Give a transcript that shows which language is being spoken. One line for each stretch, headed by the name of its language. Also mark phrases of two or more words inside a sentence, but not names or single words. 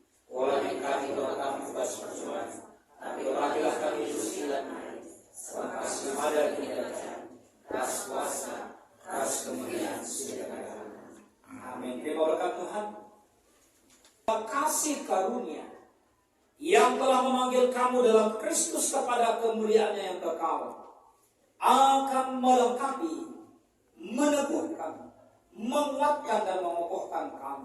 Indonesian: Walau kami doa kami bersuara. Tapi berilah kami usilan sebab kasih ada tidak
Batak Karo: ras kuasa, ras kemuliaan
Indonesian: segala. Amin. Terima berkat Tuhan. Kasih karunia yang telah memanggil kamu dalam Kristus kepada kemuliaannya yang kekal akan melengkapi, meneguhkan, menguatkan dan mengokohkan kamu.